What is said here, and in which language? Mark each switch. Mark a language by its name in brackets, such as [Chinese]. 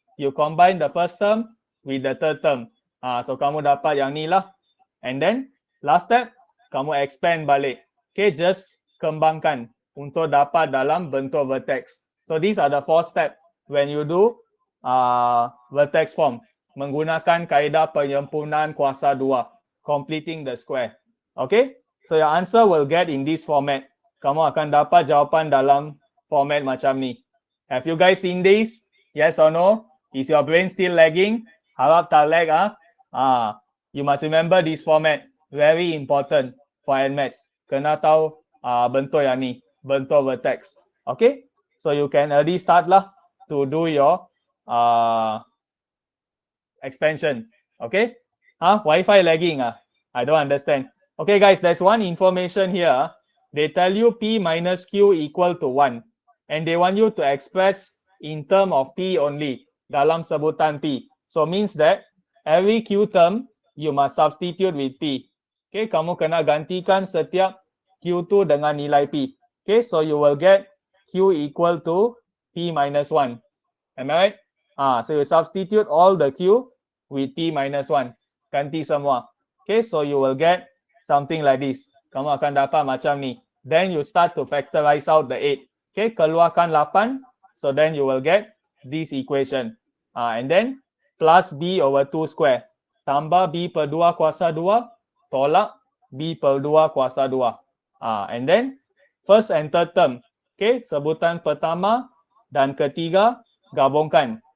[English] You combine the first term with the third term. [Malay] So kamu dapat yang ni lah. [English] And then last step, [Malay] kamu expand balik. Okay, just kembangkan untuk dapat dalam bentuk vertex. [English] So these are the 4 steps when you do vertex form. [Malay] Menggunakan kaedah penyempurnaan kuasa 2. [English] Completing the square. Okay, so your answer will get in this format. [Malay] Kamu akan dapat jawapan dalam format macam ni. [English] Have you guys seen this? Yes or no? Is your brain still lagging? [Malay] Harap tak lag [English] you must remember this format. Very important for Admaths. [Malay] Kena tahu bentuk yang ni, bentuk vertex. [English] Okay, so you can already start lah to do your expansion. Okay, Wi-Fi lagging I don't understand. Okay guys, there's one information here. They tell you P minus Q equal to 1. And they want you to express in term of P only. [Malay] Dalam sebutan P. [English] So means that every Q term, you must substitute with P. [Malay] Okay, kamu kena gantikan setiap Q2 dengan nilai P. [English] Okay, so you will get Q equal to P minus 1. Am I right? So you substitute all the Q with P minus 1. [Malay] Ganti semua. [English] Okay, so you will get something like this. [Malay] Kamu akan dapat macam ni. [English] Then you start to factorize out the 8. Okay, [Malay] keluarkan 8. [English] So then you will get this equation. And then plus B over 2 square. [Malay] Tambah B per 2 kuasa 2. Tolak B per 2 kuasa 2. [English] And then first and third term. [Malay] Okay, sebutan pertama dan ketiga gabungkan.